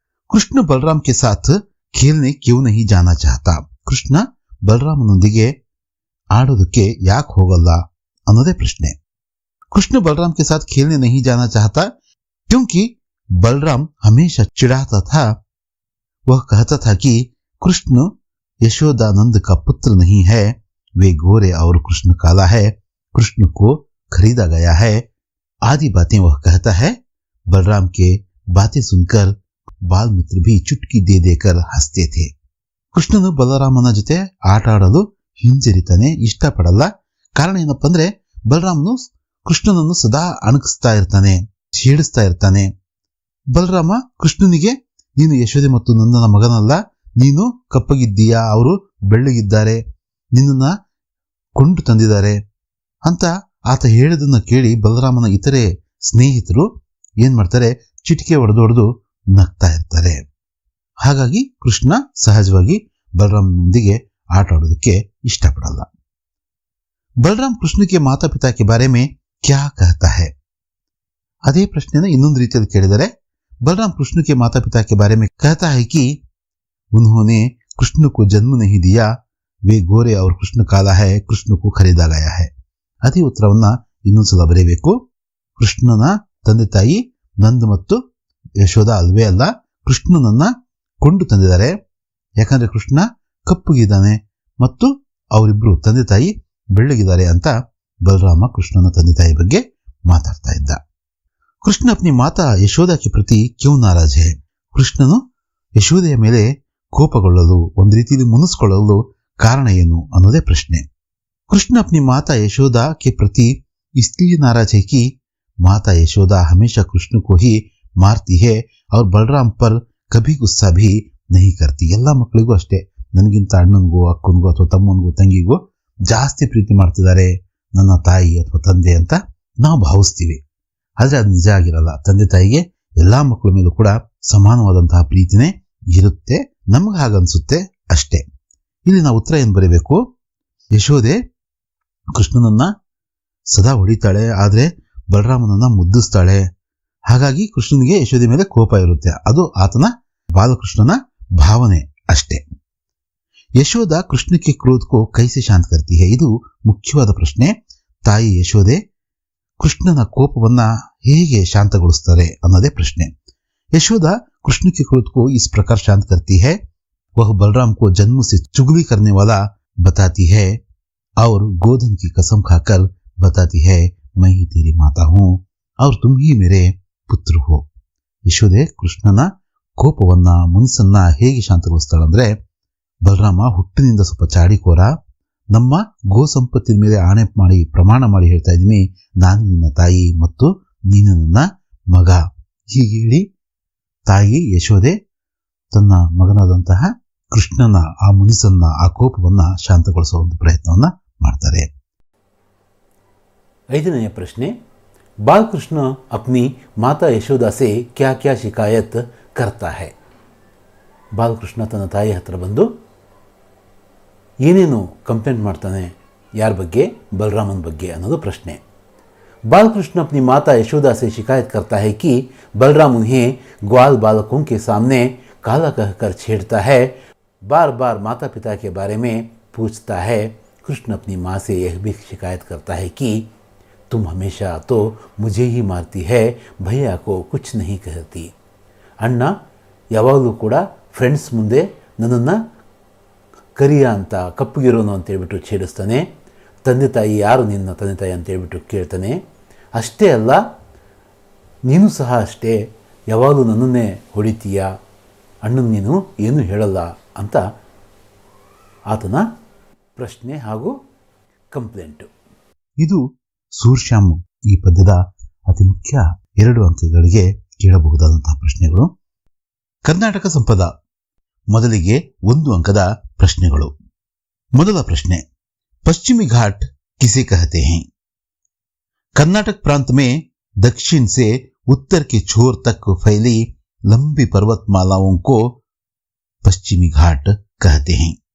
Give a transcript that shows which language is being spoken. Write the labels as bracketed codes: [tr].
[hi] Krishna Balram K ಸಾಥ್ ಖೇಲ್ನೆ Q ನಹಿ ಜಾನಾ ಚಾಹತಾ. [kn] ಕೃಷ್ಣ ಬಲರಾಮನೊಂದಿಗೆ ಆಡೋದಕ್ಕೆ ಯಾಕೆ ಹೋಗಲ್ಲ ಅನ್ನೋದೇ ಪ್ರಶ್ನೆ. [hi] ಕೃಷ್ಣ ಬಲರಾಮ್ ಕೆ ಸಾಥ್ ಖೇಲ್ನೆ ನಹಿ ಜಾನಾ ಚಾಹತಾ ಕ್ಯೂಂಕಿ बलराम हमेशा चिढ़ाता था. वह कहता था कि कृष्ण यशोदानंद का पुत्र नहीं है, वे गोरे और कृष्ण काला है, कृष्ण को खरीदा गया है, आदि बातें वह कहता है. बलराम के बातें सुनकर बाल मित्र भी चुटकी दे देकर हंसते थे. [kn] ಕೃಷ್ಣನು ಬಲರಾಮನ ಜೊತೆ ಆಟ ಆಡಲು ಹಿಂಜರಿತಾನೆ, ಇಷ್ಟಪಡಲ್ಲ. ಕಾರಣ ಏನಪ್ಪಾ ಅಂದ್ರೆ ಬಲರಾಮನು ಕೃಷ್ಣನನ್ನು ಸದಾ ಅಣಕಿಸ್ತಾ ಇರ್ತಾನೆ, ಛೇಡಿಸ್ತಾ ಇರ್ತಾನೆ. ಬಲರಾಮ ಕೃಷ್ಣನಿಗೆ, ನೀನು ಯಶೋದೆ ಮತ್ತು ನಂದನ ಮಗನಲ್ಲ, ನೀನು ಕಪ್ಪಗಿದ್ದೀಯಾ, ಅವರು ಬೆಳ್ಳಗಿದ್ದಾರೆ, ನಿನ್ನನ್ನ ಕೊಂಡು ತಂದಿದ್ದಾರೆ ಅಂತ ಆತ ಹೇಳಿದನ್ನ ಕೇಳಿ ಬಲರಾಮನ ಇತರೆ ಸ್ನೇಹಿತರು ಏನ್ ಮಾಡ್ತಾರೆ, ಚಿಟಿಕೆ ಹೊಡೆದು ನಗ್ತಾ ಇರ್ತಾರೆ. ಹಾಗಾಗಿ ಕೃಷ್ಣ ಸಹಜವಾಗಿ ಬಲರಾಮನೊಂದಿಗೆ ಆಟ ಆಡೋದಕ್ಕೆ ಇಷ್ಟಪಡಲ್ಲ. [hi] ಬಲರಾಮ್ ಕೃಷ್ಣ ಕೆ ಮಾತಾ ಪಿತಾ ಕೆ ಬಾರೆ ಮೇ ಕ್ಯಾ ಕಹತಾ ಹೈ. [kn] ಅದೇ ಪ್ರಶ್ನೆನ ಇನ್ನೊಂದು ರೀತಿಯಲ್ಲಿ ಕೇಳಿದರೆ, [hi] बलराम कृष्ण के माता पिता के बारे में कहता है कि उन्होंने कृष्ण को जन्म नहीं दिया, वे गोरे और कृष्ण काला है, कृष्ण को खरीदा गया है. [kn] ಅದೇ ಉತ್ತರವನ್ನ ಇನ್ನೊಂದ್ಸಲ ಬರೆಯಬೇಕು. ಕೃಷ್ಣನ ತಂದೆ ತಾಯಿ ನಂದ್ ಮತ್ತು ಯಶೋದ ಅಲ್ವೇ ಅಲ್ಲ, ಕೃಷ್ಣನನ್ನ ಕೊಂಡು ತಂದಿದ್ದಾರೆ. ಯಾಕಂದ್ರೆ ಕೃಷ್ಣ ಕಪ್ಪಗಿದ್ದಾನೆ ಮತ್ತು ಅವರಿಬ್ರು ತಂದೆ ತಾಯಿ ಬೆಳ್ಳಗಿದ್ದಾರೆ ಅಂತ ಬಲರಾಮ ಕೃಷ್ಣನ ತಂದೆ ತಾಯಿ ಬಗ್ಗೆ ಮಾತಾಡ್ತಾ ಇದ್ದ. [hi] ಕೃಷ್ಣ ಅಪ್ನಿ ಮಾತಾ ಯಶೋದ ಕೆ ಪ್ರತಿ ಕ್ಯೂ ನಾರಾಜ್ ಹೈ. [kn] ಕೃಷ್ಣನು ಯಶೋದೆಯ ಮೇಲೆ ಕೋಪಗೊಳ್ಳಲು, ಒಂದು ರೀತಿಯಲ್ಲಿ ಮುನಿಸ್ಕೊಳ್ಳಲು ಕಾರಣ ಏನು ಅನ್ನೋದೇ ಪ್ರಶ್ನೆ. [hi] ಕೃಷ್ಣ ಅಪ್ನಿ ಮಾತಾ ಯಶೋದ ಕೆ ಪ್ರತಿ इसलिए नाराज है कि माता यशोदा हमेशा कृष्ण को ही मारती है और बलराम पर कभी गुस्सा भी नहीं करती. [kn] ಎಲ್ಲ ಮಕ್ಕಳಿಗೂ ಅಷ್ಟೇ, ನನಗಿಂತ ಅಣ್ಣನಿಗೂ ಅಕ್ಕನಿಗೂ ಅಥವಾ ತಮ್ಮನಿಗೂ ತಂಗಿಗೂ ಜಾಸ್ತಿ ಪ್ರೀತಿ ಮಾಡ್ತಿದ್ದಾರೆ ನನ್ನ ತಾಯಿ ಅಥವಾ ತಂದೆ ಅಂತ ನಾವು ಭಾವಿಸ್ತೀವಿ. ಆದ್ರೆ ಅದು ನಿಜ ಆಗಿರಲ್ಲ. ತಂದೆ ತಾಯಿಗೆ ಎಲ್ಲಾ ಮಕ್ಕಳ ಮೇಲೂ ಕೂಡ ಸಮಾನವಾದಂತಹ ಪ್ರೀತಿನೇ ಇರುತ್ತೆ, ನಮ್ಗೆ ಹಾಗನ್ಸುತ್ತೆ ಅಷ್ಟೇ. ಇಲ್ಲಿ ನಾವು ಉತ್ತರ ಏನ್ ಬರೀಬೇಕು? ಯಶೋದೆ ಕೃಷ್ಣನನ್ನ ಸದಾ ಹೊಡಿತಾಳೆ, ಆದ್ರೆ ಬಲರಾಮನನ್ನ ಮುದ್ದಿಸ್ತಾಳೆ. ಹಾಗಾಗಿ ಕೃಷ್ಣನಿಗೆ ಯಶೋದೆ ಮೇಲೆ ಕೋಪ ಇರುತ್ತೆ. ಅದು ಆತನ ಬಾಲಕೃಷ್ಣನ ಭಾವನೆ ಅಷ್ಟೇ. [hi] ಯಶೋದ ಕೃಷ್ಣ ಕೆ ಕ್ರೋಧ ಕೋ ಕೈಸೆ ಶಾಂತ ಕರ್ತಿ ಹೈ? [kn] ಇದು ಮುಖ್ಯವಾದ ಪ್ರಶ್ನೆ. ತಾಯಿ ಯಶೋದೆ ಕೃಷ್ಣನ ಕೋಪವನ್ನ ಹೇಗೆ ಶಾಂತಗೊಳಿಸ್ತಾರೆ ಅನ್ನೋದೇ ಪ್ರಶ್ನೆ. [hi] यशोदा कृष्ण के क्रोध को इस प्रकार शांत करती है, वह बलराम को जन्म से चुगली करने वाला बताती है और गोधन की कसम खाकर बताती है मैं ही तेरी माता हूं और तुम ही मेरे पुत्र हो. [kn] ಯಶೋದೆ ಕೃಷ್ಣನ ಕೋಪವನ್ನ ಮನಸ್ಸನ್ನ ಹೇಗೆ ಶಾಂತಗೊಳಿಸ್ತಾಳಂದ್ರೆ, ಬಲರಾಮ ಹುಟ್ಟಿನಿಂದ ಸ್ವಲ್ಪ ಚಾಡಿಕೋರ, ನಮ್ಮ ಗೋ ಸಂಪತ್ತಿನ ಮೇಲೆ ಆಣೆ ಮಾಡಿ ಪ್ರಮಾಣ ಮಾಡಿ ಹೇಳ್ತಾ ಇದ್ದೀನಿ, ನಾನು ನಿನ್ನ ತಾಯಿ ಮತ್ತು ನೀನು ನನ್ನ ಮಗ. ಹೀಗೆ ಹೇಳಿ ತಾಯಿ ಯಶೋದೆ ತನ್ನ ಮಗನಾದಂತಹ ಕೃಷ್ಣನ ಆ ಮನಸ್ಸನ್ನ ಆ ಕೋಪವನ್ನ ಶಾಂತಗೊಳಿಸುವ ಒಂದು ಪ್ರಯತ್ನವನ್ನ ಮಾಡ್ತಾರೆ. 5ನೇ ಪ್ರಶ್ನೆ, [hi] बालकृष्ण अपनी माता यशोदा से क्या क्या शिकायत करता है? [kn] ಬಾಲಕೃಷ್ಣ ತನ್ನ ತಾಯಿ ಹತ್ರ ಬಂದು ಏನೇನು ಕಂಪ್ಲೇಂಟ್ ಮಾಡ್ತಾನೆ, ಯಾರ ಬಗ್ಗೆ? बलरामन ಬಗ್ಗೆ ಅನ್ನೋದು ಪ್ರಶ್ನೆ. [hi] बालकृष्ण अपनी माता यशोदा से शिकायत करता है कि बलराम उन्हें ग्वाल बालकों के सामने काला कहकर छेड़ता है, बार बार माता पिता के बारे में पूछता है. कृष्ण अपनी माँ से यह भी शिकायत करता है कि तुम हमेशा तो मुझे ही मारती है, भैया को कुछ नहीं कहती. [kn] ಅಣ್ಣ ಯಾವಾಗಲೂ ಕೂಡ ಫ್ರೆಂಡ್ಸ್ ಮುಂದೆ ನನ್ನನ್ನು ಕರಿಯ ಅಂತ ಕಪ್ಪುಗಿರೋನು ಅಂತೇಳ್ಬಿಟ್ಟು ಛೇಡಿಸ್ತಾನೆ. ತಂದೆ ತಾಯಿ ಯಾರು ನಿನ್ನ ತಂದೆ ತಾಯಿ ಅಂತೇಳ್ಬಿಟ್ಟು ಕೇಳ್ತಾನೆ. ಅಷ್ಟೇ ಅಲ್ಲ, ನೀನು ಸಹ ಅಷ್ಟೇ, ಯಾವಾಗಲೂ ನನ್ನನ್ನೇ ಹೊಡಿತೀಯ, ಅಣ್ಣನ ನೀನು ಏನೂ ಹೇಳಲ್ಲ ಅಂತ ಆತನ ಪ್ರಶ್ನೆ ಹಾಗೂ ಕಂಪ್ಲೇಂಟು. ಇದು ಸೂರ್ಶ್ಯಾಮ್ ಈ ಪದ್ಯದ ಅತಿ ಮುಖ್ಯ 2 ಅಂಕಗಳಿಗೆ ಕೇಳಬಹುದಾದಂತಹ ಪ್ರಶ್ನೆಗಳು. ಕರ್ನಾಟಕ ಸಂಪದ ಮೊದಲಿಗೆ 1 ಅಂಕದ ಪ್ರಶ್ನೆಗಳು. ಮೊದಲ ಪ್ರಶ್ನೆ, [hi] पश्चिमी घाट किसे कहते हैं? कर्नाटक प्रांत में दक्षिण से उत्तर के छोर तक फैली लंबी पर्वतमालाओं को पश्चिमी घाट कहते हैं.